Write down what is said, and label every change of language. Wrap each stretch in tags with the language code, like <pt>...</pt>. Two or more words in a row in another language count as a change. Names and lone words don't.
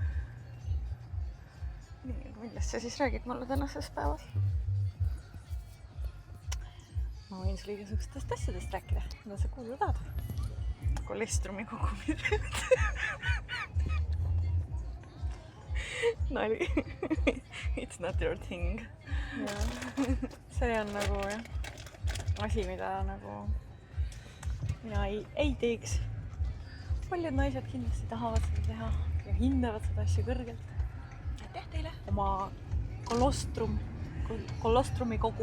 <et>Nii, millest sa siis räägid mulle tänases päevas? Ma võin sulle igasugustest asjadest rääkida, mida sa kuulda tahad. Kolestrumi kogumised. Nali.</et> <en>It's not your thing.</en> <et>See on nagu jah, asi, mida nagu mina ei teeks. Paljud naised kindlasti tahavad seda teha ja hindavad seda asja kõrgelt. Aitäh teile! Oma kolostrumi kogu.</et>